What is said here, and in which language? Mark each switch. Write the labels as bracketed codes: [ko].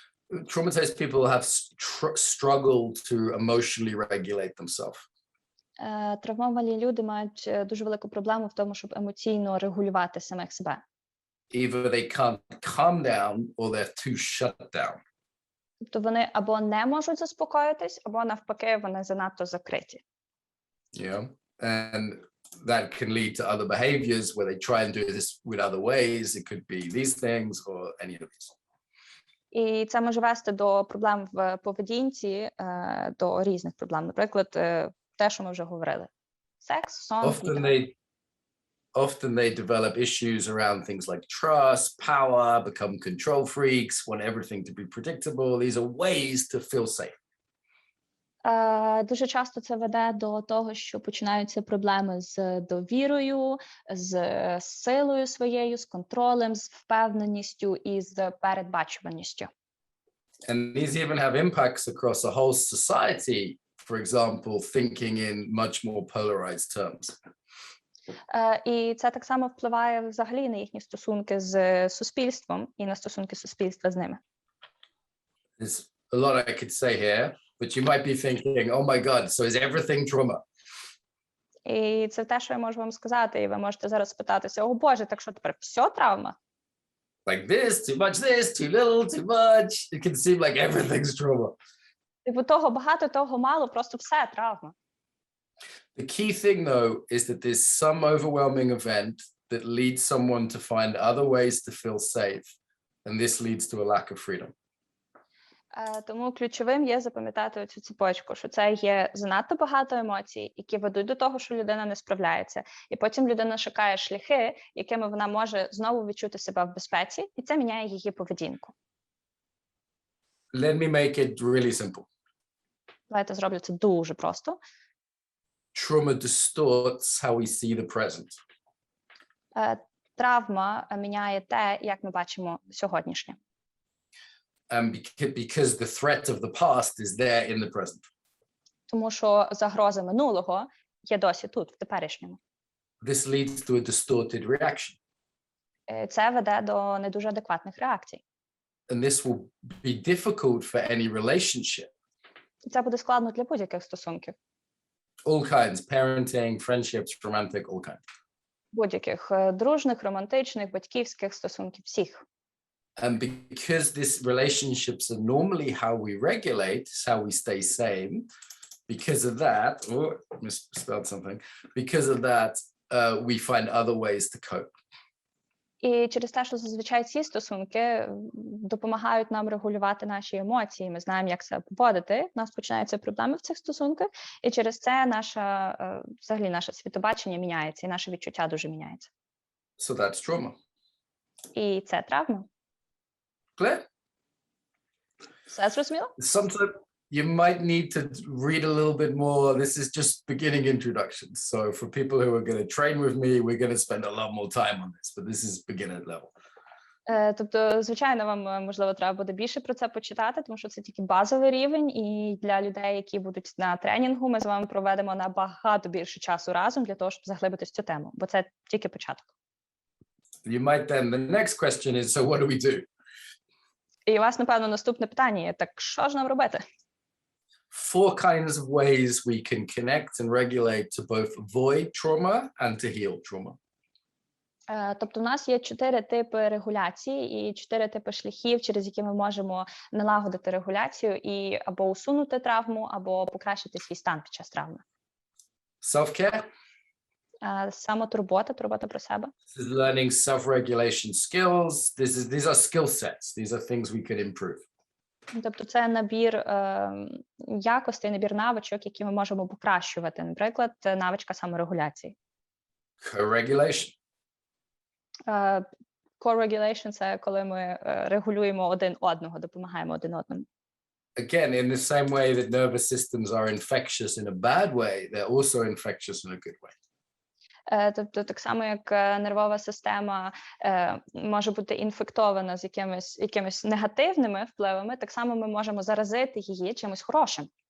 [en] traumatized people have struggled to emotionally regulate themselves. [uk] Травмовані люди мають дуже велику проблему в тому, щоб емоційно регулювати самих себе. [en] Either they can't calm down or they're too shut down. [uk] Тобто вони або не можуть заспокоїтись, або навпаки, вони занадто закриті. [en] Yeah, and that can lead to other behaviors where they try and do this with other ways. It could be these things or any of these. [uk] І це може вести до проблем в поведінці, до різних проблем. Наприклад, те, що ми вже говорили. Секс, сон. [en] Often they develop issues around things like trust, power, become control freaks, want everything to be predictable. These are ways to feel safe. [uk] Дуже часто це веде до того, що починаються проблеми з довірою, з силою своєю, з контролем, з впевненістю і з передбачуваністю. [en] And these even have impacts across a whole society, for example, thinking in much more polarized terms. [uk] І це так само впливає взагалі на їхні стосунки з суспільством і на стосунки суспільства з ними. [en] There's a lot I could say here, but you might be thinking, oh my God, so is everything trauma? [uk] І це те, що я можу вам сказати, і ви можете зараз спитатися, о Боже, так що тепер все травма? [en] Like this, too little, too much. It can seem like everything's trauma. [uk] Типу того багато, того мало, просто все травма. [en] The key thing, though, is that there's some overwhelming event that leads someone to find other ways to feel safe, and this leads to a lack of freedom. [uk] Тому ключовим є запам'ятати цю цепочку, що це є занадто багато емоцій, які ведуть до того, що людина не справляється. І потім людина шукає шляхи, якими вона може знову відчути себе в безпеці, і це міняє її поведінку. [en] Let me make it really simple. [uk] Давайте зроблю це дуже просто. [en] Trauma distorts how we see the present. [uk] Травма міняє те, як ми бачимо сьогоднішнє. [en] Because the threat of the past is there in the present. [uk] Тому що загроза минулого є досі тут, в теперішньому. [en] This leads to a distorted reaction. [uk] Це веде до не дуже адекватних реакцій. [en] And this will be difficult for any relationship. [uk] Це буде складно для будь-яких стосунків. [en] All kinds, parenting, friendships, romantic, all kinds. [uk] Будь-яких дружних, романтичних, батьківських стосунків, всіх. [en] And because these relationships are normally how we regulate, it's how we stay sane, because of that, misspelled something, because of that, we find other ways to cope. [uk] І через те, що зазвичай ці стосунки допомагають нам регулювати наші емоції, ми знаємо, як себе поводити, у нас починаються проблеми в цих стосунках, і через це взагалі наше світобачення міняється, і наше відчуття дуже міняється. [en] So that's trauma. [uk] І це травма. [en] Clear? [uk] Все зрозуміло? [en] Sometimes you might need to read a little bit more. This is just beginning introductions. So for people who are going to train with me, we're going to spend a lot more time on this, but this is beginner level. [uk] Тобто, звичайно, вам, можливо, треба буде більше про це почитати, тому що це тільки базовий рівень, і для людей, які будуть на тренінгу, ми з вами проведемо набагато більше часу разом для того, щоб заглибитись в цю тему, бо це тільки початок. [en] You might then, the next question is, so what do we do? [uk] І у вас, напевно, наступне питання є, так що ж нам робити? [en] 4 kinds of ways we can connect and regulate to both avoid trauma and to heal trauma. [uk] Тобто у нас є 4 типи регуляції і 4 типи шляхів, через які ми можемо налагодити регуляцію і або усунути травму, або покращити свій стан під час травми. [en] Self-care. [uk] Самотурбота, турбота про себе. [en] This is learning self-regulation skills. These are skill sets. These are things we can improve. [uk] Тобто це набір якостей, набір навичок, які ми можемо покращувати. Наприклад, навичка саморегуляції. [en] Co-regulation. [uk] Co-regulation – це коли ми регулюємо один одного, допомагаємо один одному. [en] Again, in the same way that nervous systems are infectious in a bad way, they're also infectious in a good way. [uk] Тобто так само, як нервова система може бути інфектована з якимись негативними впливами, так само ми можемо заразити її чимось хорошим.